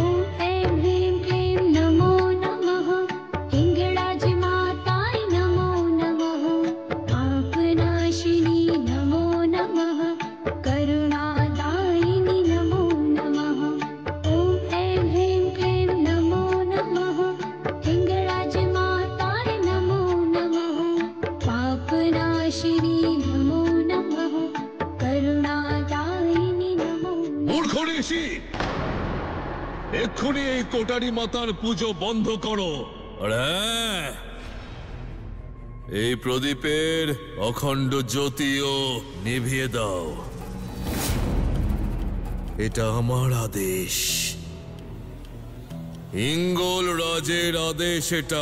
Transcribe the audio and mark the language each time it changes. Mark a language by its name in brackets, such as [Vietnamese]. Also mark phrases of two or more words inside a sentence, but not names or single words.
[Sanskrit] ऐं ह्रीं क्लीं नमो नमः हिंगराजमाताय नमो नमः पापनाशिनी नमो नमः करुणादायिनी नमो नमः ॐ ऐं ह्रीं क्लीं नमो नमः हिंगराजमाताय नमो नमः पापनाशिनी नमो नमः करुणादायिनी नमो [Bangla] মূর্খ ঋষি, এক্ষুনি এই কোটারি মাতার পুজো বন্ধ করো। আর হ্যাঁ, এই প্রদীপের অখণ্ড জ্যোতিও নিভিয়ে দাও। এটা আমার আদেশ, হিঙ্গল রাজের আদেশ এটা।